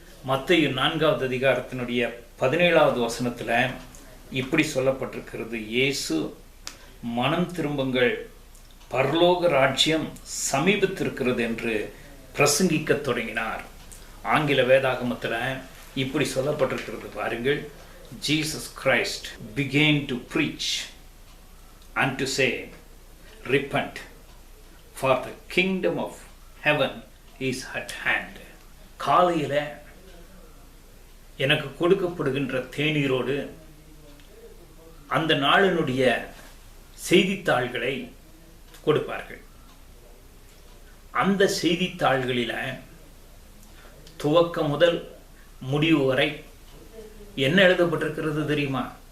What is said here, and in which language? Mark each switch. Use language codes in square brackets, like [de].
[ta] மத்தேயு 4வது அதிகாரத்தினுடைய 17வது வசனத்தில் இப்படி சொல்லப்பட்டிருக்கிறது: இயேசு, மனம் திரும்புங்கள், பரலோக ராஜ்யம் சமீபத்திருக்கிறது என்று பிரசங்கிக்க தொடங்கினார். ஆங்கில வேதாகமத்தில் இப்படி சொல்லப்பட்டிருக்கிறது பாருங்கள். [en] Jesus Christ began to preach and to say, repent, for the kingdom of heaven is at hand. [ta] காலையில் எனக்கு கொடுக்கப்படுகின்ற தேநீரோடு அந்த நாளினுடைய செய்தித்தாள்களை கொடுப்பார்கள். அந்த செய்தித்தாள்களில் துவக்கம் முதல் முடிவு வரை என்ன எழுதப்பட்டிருக்கிறது தெரியுமா?